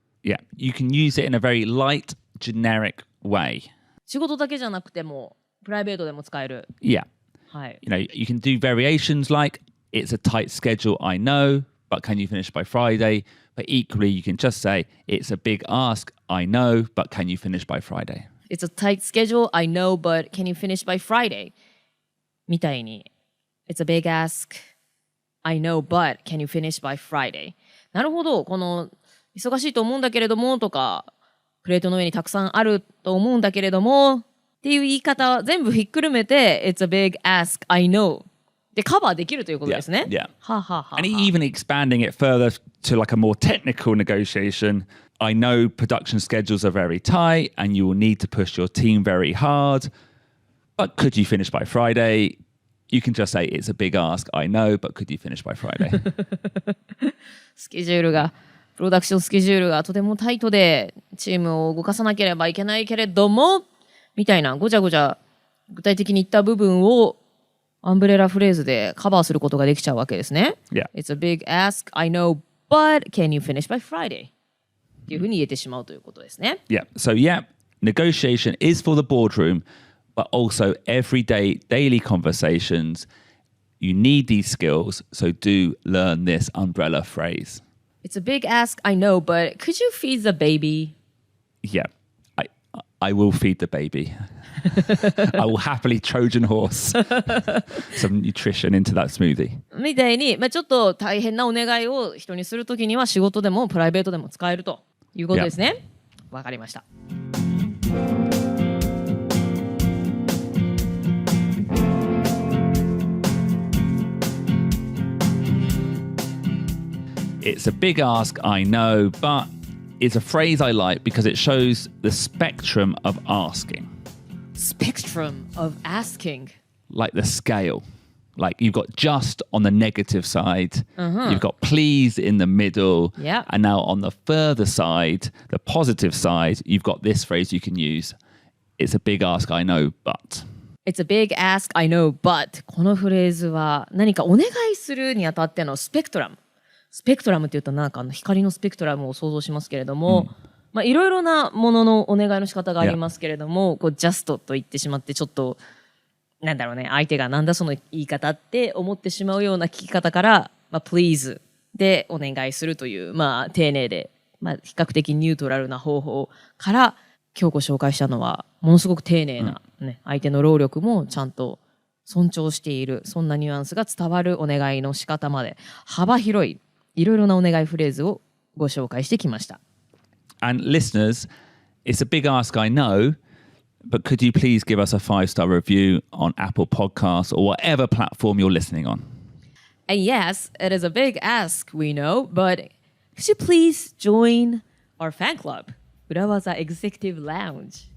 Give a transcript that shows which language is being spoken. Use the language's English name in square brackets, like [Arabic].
[Japanese] う。 [English] Yeah, you can use it in a very light, generic way. [Japanese] 仕事だけじゃなくても、プライベートでも使える。 [English] Yeah. [Japanese] はい。 [English] You can do variations like, it's a tight schedule, I know, but can you finish by Friday? But equally, you can just say, it's a big ask, I know, but can you finish by Friday? It's a tight schedule, I know, but can you finish by Friday? [Japanese] みたいに [English] It's a big ask, I know, but can you finish by Friday? [Japanese] なるほど、この忙しいと思うんだけれどもとか、プレートの上にたくさんあると思うんだけれどもっていう言い方全部ひっくるめて [English] It's a big ask, I know [Japanese] でカバーできるということですね。 [English] Yeah. はははは And even expanding it further to like a more technical negotiation. I know production schedules are very tight and you will need to push your team very hard. But could you finish by Friday? You can just say it's a big ask. I know, but could you finish by Friday? [Japanese] スケジュールがプロダクションスケジュールがとてもタイトでチームを動かさなければいけないけれどもみたいなごちゃごちゃ具体的に言った部分をアンブレラフレーズでカバーすることができちゃうわけですね。 [English] Yeah. It's a big ask, I know, but can you finish by Friday? [Japanese] っていうふうに言えてしまうということですね。 [English] Yeah. So, yeah, negotiation is for the boardroom, but also everyday, daily conversations. You need these skills, so do learn this umbrella phrase. It's a big ask, I know, but could you feed the baby? Yeah, I will feed the baby. I will happily Trojan horse some nutrition into that smoothie. [Japanese] みたいに、ちょっと大変なお願いを人にするときには仕事でもプライベートでも使えるということですね。わかりました。 [English] It's a big ask, I know, but it's a phrase I like because it shows the spectrum of asking. Spectrum of asking. Like the scale. Like you've got just on the negative side, you've got please in the middle, Yeah. and now on the further side, the positive side, you've got this phrase you can use. It's a big ask, I know, but. It's a big ask, I know, but [Japanese] このフレーズは何かお願いするにあたってのスペクトラム。スペクトラムって言うとなんか光のスペクトラムを想像しますけれども、いろいろなもののお願いの仕方がありますけれども、こうジャストと言ってしまってちょっとなんだろうね、相手がなんだその言い方って思ってしまうような聞き方から、please でお願いするという、丁寧で、比較的ニュートラルな方法から今日ご紹介したのはものすごく丁寧な、相手の労力もちゃんと尊重している、そんなニュアンスが伝わるお願いの仕方まで幅広いいろいろなお願いフレーズをご紹介してきました。 [English] And listeners, it's a big ask, I know, but could you please give us a 5-star review on Apple Podcasts or whatever platform you're listening on? And yes, it is a big ask, we know, but could you please join our fan club, 裏技 Executive Lounge?